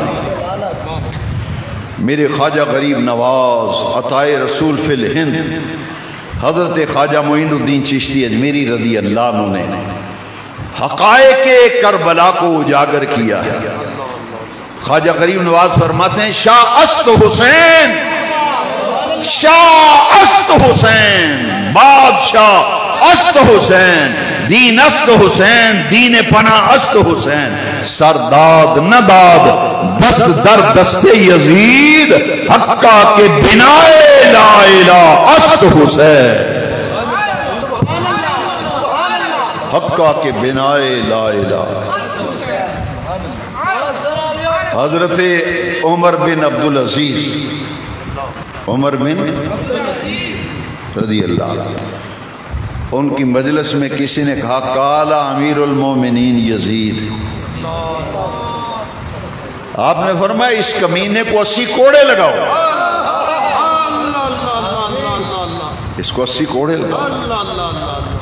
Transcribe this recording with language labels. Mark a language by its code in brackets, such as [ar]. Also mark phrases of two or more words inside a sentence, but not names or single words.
[ur] میرے خواجہ غریب نواز عطائے رسول فی الہند حضرت خواجہ معین الدین چشتی اجمیری [ar] رضی اللہ عنہ [ur] نے حقائق کربلا کو اجاگر کیا ہے۔ خواجہ غریب نواز فرماتے ہیں [fa] شاہ است حسین، شاہ است حسین، بادشاہ است حسین، دین است حسین، دین پناہ است حسین، سرداد نہ داد دست در دست یزید، حقہ کے بنائے لا الہ [ur] است حسین، حقہ کے بنائے لا الہ۔ حضرت عمر بن عبدالعزیز، عمر بن [ar] رضی اللہ عنہ، [ur] ان کی مجلس میں کسی نے کہا [ar] قال امیر المومنین یزید، [ur] آپ نے فرمایا اس کمینے کو 80 کوڑے لگاؤ، اس کو 80 کوڑے لگاؤ۔